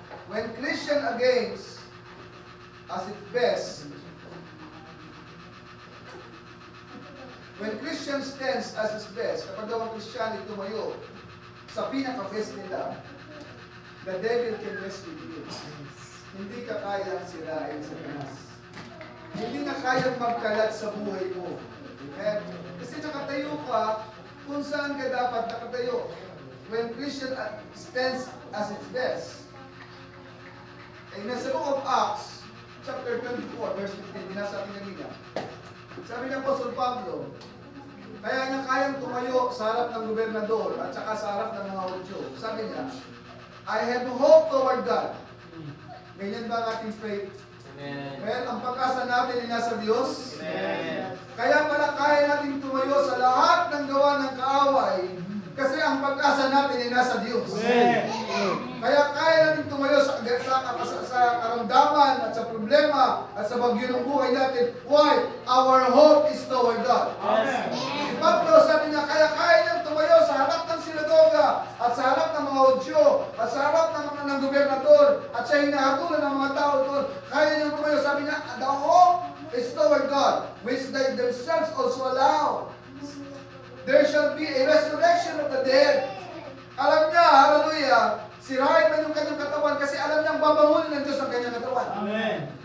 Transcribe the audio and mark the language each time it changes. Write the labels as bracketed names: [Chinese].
[English] When Christian against as its best, when Christian stands as its best, [Filipino] kapag daw ang Christianity tumayo sa pinaka-best nila, [English] the devil can mess with you. [Filipino] Hindi ka kayang sirain sa Satanas. Hindi na kayang magkalat sa buhay mo. Amen? Kasi nakatayo ka kung saan ka dapat nakatayo. [English] When Christian stands as its best. [Filipino] Amen. Sa Book of Acts, chapter 24, verse 15, binasa natin kanina. Sabi ng Apostol Pablo, kaya niya kayang tumayo sa harap ng gobernador at saka sa harap ng mga Hudyo. Sabi niya, [English] I have hope toward God. [Filipino] Ganyan ba ang ating faith? Amen. Well, ang pag-asa natin ay nasa Diyos. Amen. Kaya pala kaya natin tumayo sa lahat ng gawa ng kaaway kasi ang pag-asa natin ay nasa Diyos. Amen. Kaya kaya natin tumayo sa karamdaman at sa problema at sa bagyo ng buhay natin. [English] Why? Our hope is toward God. Amen. [Filipino] Si Pablo sabi niya, kaya niyang tumayo sa harap ng sinagoga at sa harap ng mga Hudyo at sa harap ng gobernador at sa hinahatulan ng mga tao doon. Kaya niyang tumayo. Sabi niya, [English] the hope is toward God, which they themselves also allow. There shall be a resurrection of the dead. [Filipino] Alam niya, hallelujah, sirain man yung kanyang katawan kasi alam niyang babangunin ng Diyos ang kanyang katawan. Amen.